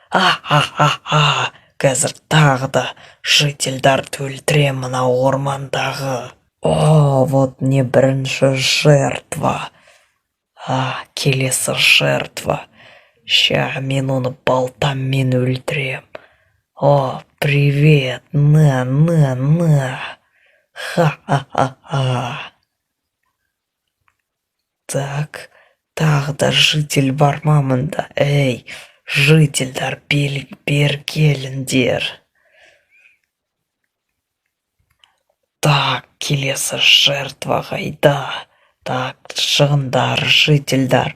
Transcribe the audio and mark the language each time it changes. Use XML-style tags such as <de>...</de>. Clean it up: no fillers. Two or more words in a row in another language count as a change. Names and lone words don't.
<kk>Қазір тағы да жительдарды өлтірем мына ормандағы. Вот не бірінші жертва. Келесі жертва. Ща мен оны балтаммен өлтірем.</kk> <ru>Привет, на. Ха-ха-ха.</ru> <kk>Так, тағы да житель бар ма мұнда? Эй, жительдер, бер келіңдер. Так, келесі жертва қайда? Так, шығындар, жительдер.</kk>